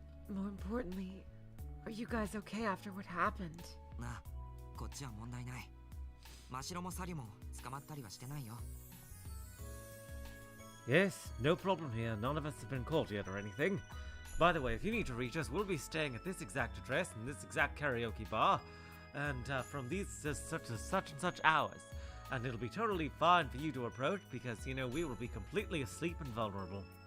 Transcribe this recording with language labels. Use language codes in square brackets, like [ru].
[en] More importantly, are you guys okay after what happened? [ja] なあ、こっちは問題ない。真白もサリも捕まったりはしてないよ。 [en] Yes, no problem here. None of us have been caught yet or anything. By the way, if you need to reach us, we'll be staying at this exact address in this exact karaoke bar, and from these such and such hours. And it'll be totally fine for you to approach because, you know, we will be completely asleep and vulnerable.